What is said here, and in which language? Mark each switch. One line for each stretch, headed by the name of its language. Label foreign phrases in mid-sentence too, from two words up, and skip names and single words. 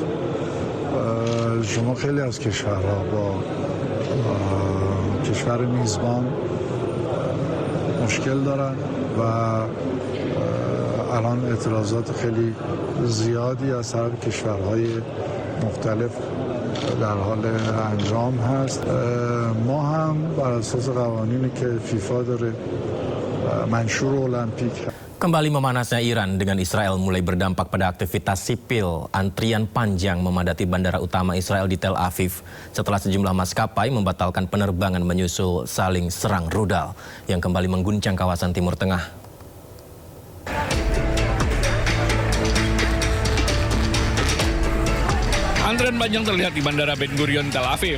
Persian: شما خیلی از کشورها با کشور میزبان مشکل دارن و الان اعتراضات خیلی زیادی از طرف کشورهای مختلف در حال انجام هست. ما هم بر اساس قوانینی که فیفا داره منشور المپیک.
Indonesian: Kembali memanasnya Iran dengan Israel mulai berdampak pada aktivitas sipil. Antrian panjang memadati bandara utama Israel di Tel Aviv setelah sejumlah maskapai membatalkan penerbangan menyusul saling serang rudal yang kembali mengguncang kawasan Timur Tengah. Antrian panjang terlihat di Bandara Ben Gurion, Tel Aviv.